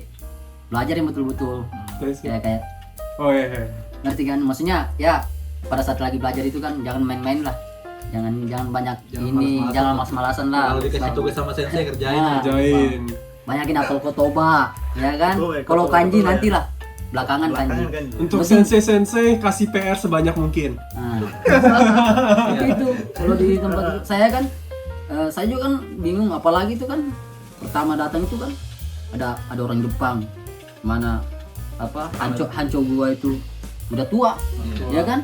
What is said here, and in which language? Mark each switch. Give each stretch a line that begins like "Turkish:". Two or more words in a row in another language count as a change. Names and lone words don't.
Indonesian: Belajar yang betul-betul. Kayak Oh iya. ngerti kan, maksudnya ya pada saat lagi belajar itu kan jangan main-main lah, jangan banyak Jangan jangan malas-malasan lah. Kalau dikasih tugas sama sensei kerjain. Nah, Jain. banyakin hafal kotoba ya kan. Kotoba, Kalau kotoba, kanji kotoba, nanti lah belakangan kanji. kan. Untuk sensei kasih PR sebanyak mungkin. Nah, itu kalau di tempat saya kan saya juga kan bingung, apalagi itu kan pertama datang itu kan ada orang Jepang, mana hanco gua itu udah tua, ya kan?